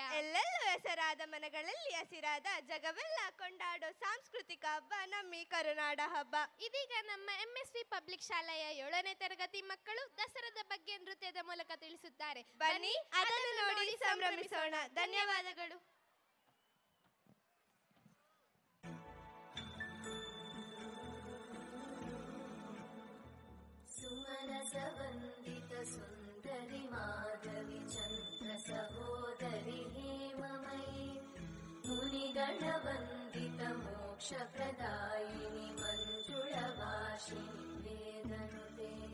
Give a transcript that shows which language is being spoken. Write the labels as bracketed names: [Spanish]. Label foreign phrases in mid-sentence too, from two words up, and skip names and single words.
[Kannada] ಎಲ್ಲೆಲ್ಲೂ ಹೆಸರಾದ ಮನಗಳಲ್ಲಿ ಹಸಿರಾದ ಜಗವೆಲ್ಲ ಕೊಂಡಾಡೋ ಸಾಂಸ್ಕೃತಿಕ ಹಬ್ಬ ನಮ್ಮಿ ಕರುನಾಡ ಹಬ್ಬ. ಇದೀಗ ನಮ್ಮ MSV ಪಬ್ಲಿಕ್ ಶಾಲೆಯ 7ನೇ ತರಗತಿ ಮಕ್ಕಳು ದಸರಾದ ಬಗ್ಗೆ ನೃತ್ಯದ ಮೂಲಕ ತಿಳಿಸುತ್ತಾರೆ. ಬನ್ನಿ ಅದನ್ನು ನೋಡಿ ಸಂಭ್ರಮಿಸೋಣ. ಧನ್ಯವಾದಗಳು. [Sanskrit] सुमनसवन्दित सुन्दरि माधवि चन्द्र सहोदरि हेममयि मुनिगणवन्दित मोक्षप्रदायिनि मञ्जुळवासिनि वेदनुते